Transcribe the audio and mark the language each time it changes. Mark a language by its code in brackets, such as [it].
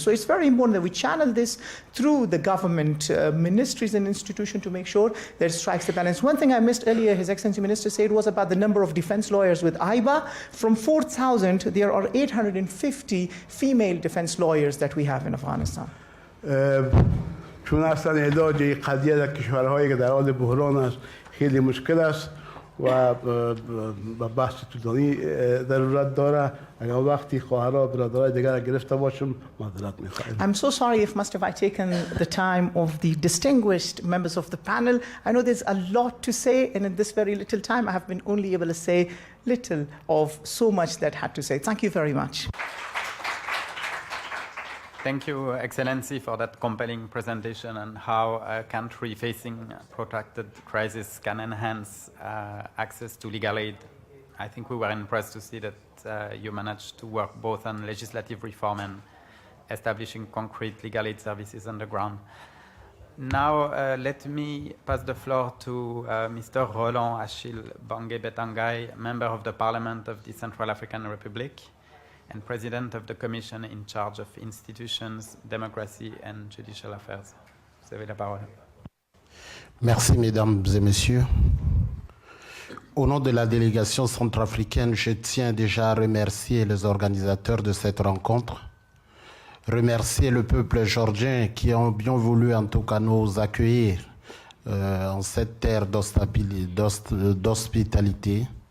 [en] So it's very important that we channel this through the government ministries and institutions to make sure that it strikes the balance. One thing I missed earlier, His Excellency Minister said, was about the number of defense lawyers with IBA. From 4,000, there are 850 female defense lawyers that we have in Afghanistan. [fa] چون اصلا علاج این قضیه در کشورهایی که در حال بحران است خیلی مشکل است و بحث طولانی ضرورت داره. اگر وقتی خواهرها برادرای دیگر گرفته باشم معذرت می‌خواهم. [en] I'm so sorry if must have I taken the time of the distinguished members of the panel. I know there's a lot to say, and in this very little time I have been only able to say little of so much that I had to say. Thank you very much. Thank you, Excellency, for that compelling presentation on how a country facing a protracted crisis can enhance access to legal aid. I think we were impressed to see that you managed to work both on legislative reform and establishing concrete legal aid services on the ground. Now, let me pass the floor to Mr. Rolland Achille Bangue-Betangai, Member of the Parliament of the Central African Republic and President of the Commission in charge of Institutions, Democracy and Judicial Affairs. [fr] Vous avez la parole. Merci, Mesdames et Messieurs. Au nom de la délégation centrafricaine, je tiens déjà à remercier les organisateurs de cette rencontre, remercier le peuple georgien qui ont bien voulu en tout cas nous accueillir en cette terre d'hospitalité.